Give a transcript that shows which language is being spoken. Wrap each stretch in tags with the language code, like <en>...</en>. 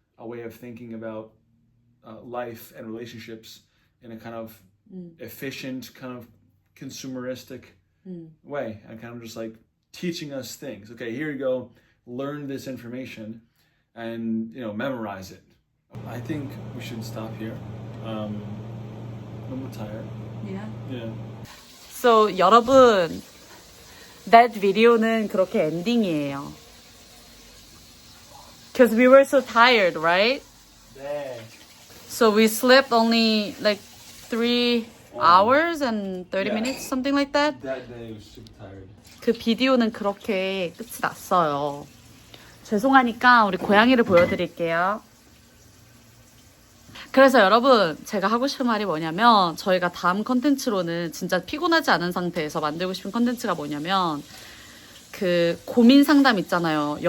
<en>a way of thinking about life and relationships in a kind of efficient, kind of consumeristic way, and kind of just like teaching us things. Okay, here you go, learn this information, and memorize it. I think we should stop here.</en> <ko>너무</ko> <en>tired. Yeah.</en> <ko>So 여러분,</ko> <en>that video</en> <ko>는 그렇게 엔딩이에요.</ko> <en>Because we were so tired, right?</en> <ko>네.</ko> <en>So we slept only like 3 hours and 30 minutes, something like that. That day was super tired.</en> <ko>그 비디오는 그렇게 끝이 났어요. 죄송하니까 우리 고양이를 보여드릴게요. 그래서 여러분, 제가 하고 싶은 말이 뭐냐면, 저희가 다음 컨텐츠로는 진짜 피곤하지 않은 상태에서 만들고 싶은 컨텐츠가 뭐냐면, 그 고민 상담 있잖아요.</ko>